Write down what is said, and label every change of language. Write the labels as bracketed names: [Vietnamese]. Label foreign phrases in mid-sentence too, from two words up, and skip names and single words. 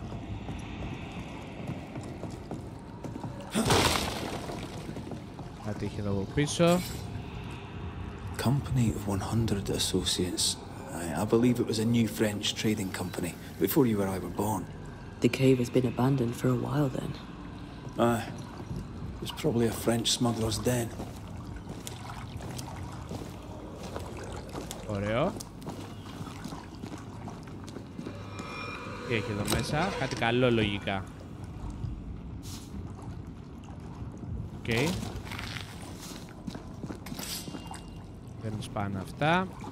[Greek] Κάτι είχε εδώ από πίσω. [English] Company of 100 associates. I believe it was a new French trading company before you or I were born. The cave has been abandoned for a while then. Aye. It was probably a French smuggler's den. [Greek] Ωραίο. Τι έχει εδώ μέσα? Κάτι καλό λογικά. Οκ. Δεν σπάνε αυτά.